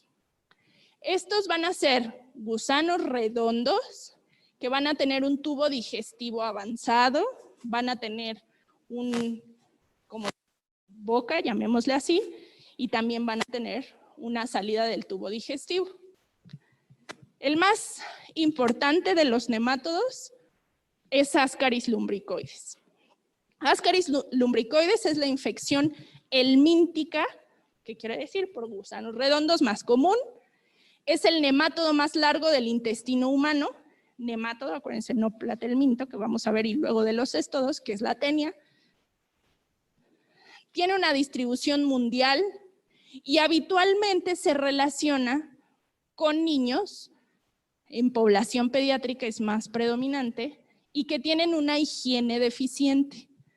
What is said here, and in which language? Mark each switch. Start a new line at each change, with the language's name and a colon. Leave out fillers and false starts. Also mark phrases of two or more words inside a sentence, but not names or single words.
Spanish: Estos van a ser gusanos redondos que van a tener un tubo digestivo avanzado, van a tener como boca, llamémosle así, y también van a tener una salida del tubo digestivo. El más importante de los nemátodos es Ascaris lumbricoides. Ascaris lumbricoides es la infección helmíntica, que quiere decir por gusanos redondos, más común. Es el nemátodo más largo del intestino humano. Nemátodo, acuérdense, no platelminto, que vamos a ver, y luego de los cestodos, que es la tenia. Tiene una distribución mundial y habitualmente se relaciona con niños en población pediátrica es más predominante y que tienen una higiene deficiente.